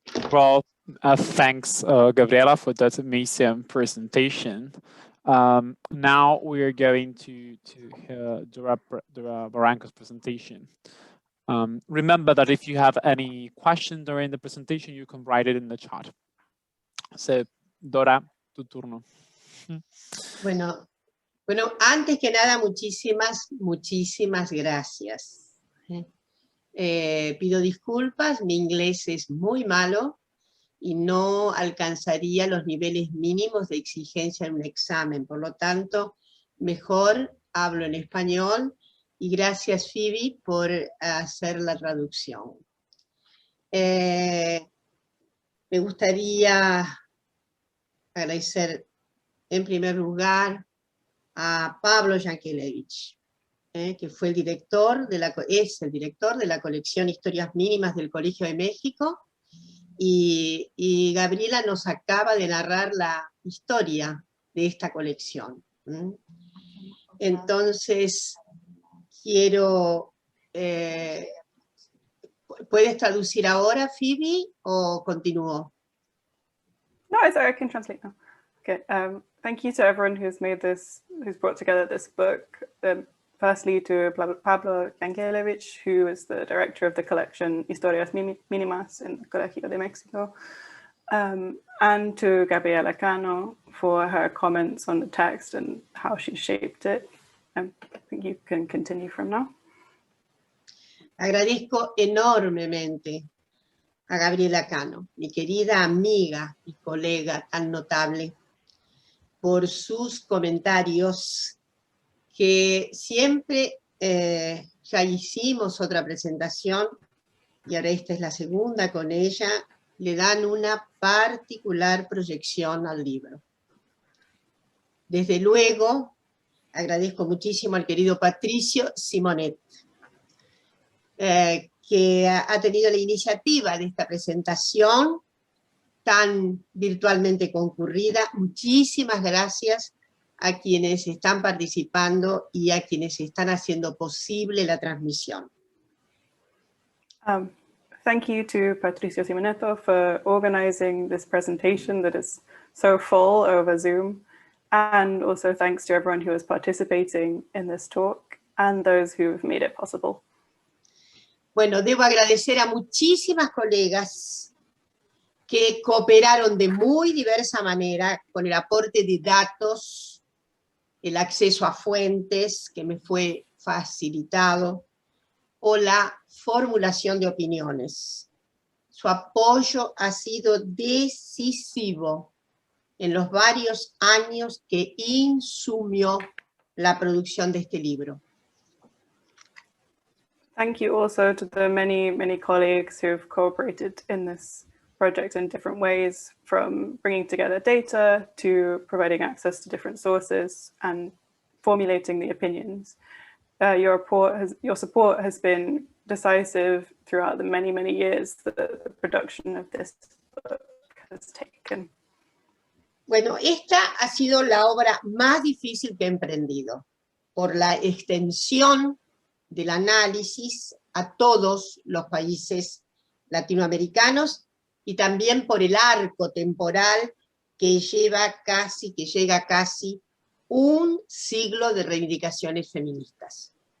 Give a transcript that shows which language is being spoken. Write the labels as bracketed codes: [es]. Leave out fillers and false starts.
[en] Well, thanks, Gabriela, for that amazing presentation. Now we are going to hear Dora Barrancos' presentation. Remember that if you have any question during the presentation, you can write it in the chat. [es] So, Dora, tu turno. Bueno, antes que nada, muchísimas gracias. Pido disculpas, mi inglés es muy malo y no alcanzaría los niveles mínimos de exigencia en un examen. Por lo tanto, mejor hablo en español y gracias, Phoebe, por hacer la traducción. Me gustaría agradecer en primer lugar a Pablo Yankelevich, que fue el director es el director de la colección Historias Mínimas del Colegio de México, y Gabriela nos acaba de narrar la historia de esta colección. Entonces, quiero... ¿Puedes traducir ahora, Phoebe, o continúo? [en] No, I can translate now. Okay, thank you to everyone who's brought together this book. Firstly, to Pablo Yankelevich, who is the director of the collection Historias Mínimas in the Colegio de Mexico, and to Gabriela Cano for her comments on the text and how she shaped it. I think you can continue from now. [es] Agradezco enormemente a Gabriela Cano, mi querida amiga y colega tan notable, por sus comentarios que siempre, ya hicimos otra presentación, y ahora esta es la segunda con ella, le dan una particular proyección al libro. Desde luego, agradezco muchísimo al querido Patricio Simonetto, que ha tenido la iniciativa de esta presentación tan virtualmente concurrida. Muchísimas gracias a quienes están participando y a quienes están haciendo posible la transmisión. [en] Thank you to Patricio Simonetto for organizing this presentation that is so full over Zoom, and also thanks to everyone who is participating in this talk and those who have made it possible. [es] Bueno, debo agradecer a muchísimas colegas que cooperaron de muy diversa manera con el aporte de datos, el acceso a fuentes que me fue facilitado, o la formulación de opiniones. Su apoyo ha sido decisivo en los varios años que insumió la producción de este libro. [en] Thank you also to the many colleagues who've cooperated in this project in different ways, from bringing together data to providing access to different sources and formulating the opinions. Your support has been decisive throughout the many years that the production of this book has taken. [es] Bueno, esta ha sido la obra más difícil que he emprendido, por la extensión del análisis a todos los países latinoamericanos y también por el arco temporal que llega casi un siglo de reivindicaciones feministas.